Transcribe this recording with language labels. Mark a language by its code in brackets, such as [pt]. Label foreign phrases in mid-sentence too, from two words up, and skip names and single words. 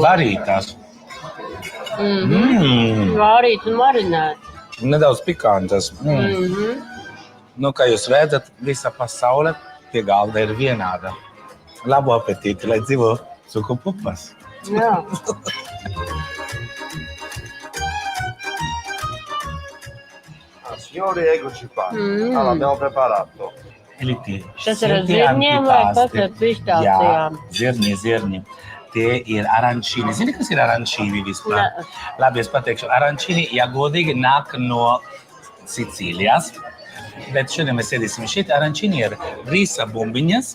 [lv] Varītās. Vārīt un marinēt. Nedaudz pikantas. Nu, kā jūs redzat, visa pasaule pie galda ir vienāda. Labu apetīti, lai dzīvo cukupupas. Jā. [it] Signori, eccoci qua. Allora, abbiamo preparato. Eliti, [lv] Tas ir ar zirņiem vai pats ar pistācijām? Jā, zirņi. Tie ir arancīni. Zini, kas ir arancīni vispār? Ne. Labi, es pateikšu. Arancīni, ja godīgi, nāk no Sicīlijas. Bet šodien mēs ēdīsim šeit. Arancīni ir rīsa bumbiņas,